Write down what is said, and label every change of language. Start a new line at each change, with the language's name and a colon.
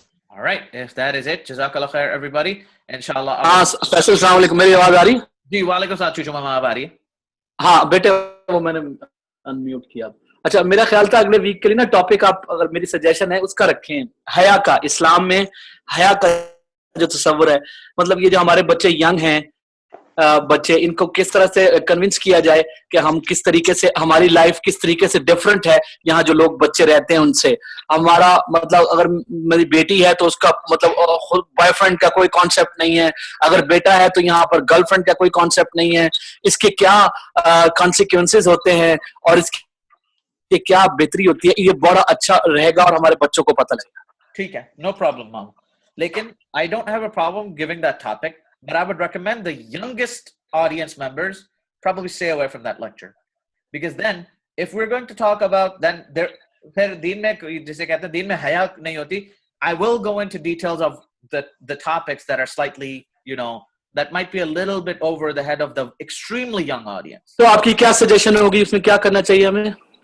English: All right, if that is it, Jazakallah khair, everybody. Inshallah.
Hindi: हाँ फैसल अस्सलाम वालेकुम, मेरी आवाज आ रही? जी वालेकुम सलाम, चुचुमा आ रही है? हाँ बेटे, वो मैंने अनम्यूट किया। अच्छा, मेरा ख्याल था अगले वीक के लिए ना टॉपिक आप, अगर मेरी सजेशन है उसका रखें, हया का, इस्लाम में हया का जो तस्वुर है, मतलब ये जो हमारे बच्चे यंग हैं, बच्चे, इनको किस तरह से कन्विंस किया जाए कि हम किस तरीके से, हमारी लाइफ किस तरीके से डिफरेंट है यहाँ जो लोग बच्चे रहते हैं उनसे। हमारा मतलब अगर मेरी बेटी है तो उसका मतलब बॉयफ्रेंड का कोई कॉन्सेप्ट नहीं है, अगर बेटा है तो यहाँ पर गर्लफ्रेंड का कोई कॉन्सेप्ट नहीं है, इसके क्या कॉन्सिक्वेंसेस होते हैं और इसकी क्या बेहतरी होती है, ये बड़ा अच्छा रहेगा और हमारे बच्चों को पता लगेगा। ठीक है,
English: no problem mom,
Hindi: लेकिन
English: I don't have a problem giving that topic. But I would recommend the youngest audience members probably stay away from that lecture. Because then, if we're going to talk about,
Hindi: then deen mein, jise kehte hain, deen mein haya nahi hoti,
English: I will go into details of the topics that are slightly, that might be a little bit over the head of the extremely young audience.
Hindi: तो आपकी क्या suggestion होगी, उसमें क्या करना चाहिए हमें?